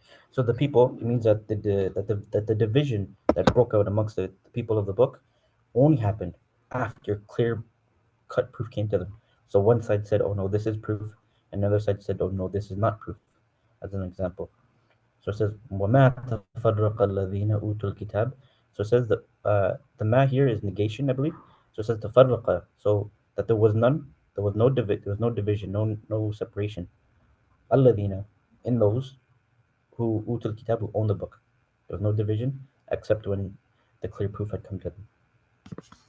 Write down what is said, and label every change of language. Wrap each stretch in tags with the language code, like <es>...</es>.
<en>So the people, it means that the division that broke out amongst the people of the book only happened after clear cut proof came to them. So one side said, oh no, this is proof, and the other side said, oh no, this is not proof, as an example. So it says,</en> <ar>وَمَا تَفَرَّقَ الَّذِينَ أُوتُوا الْكِتَابِ.</ar> <en>So it says that the ma here is negation, I believe. So it says تَفَرَّقَ, so that there was none, there was no division, no separation. الَّذِينَ, in those who utul kitab, who own the book. There was no division except when the clear proof had come to them.</en>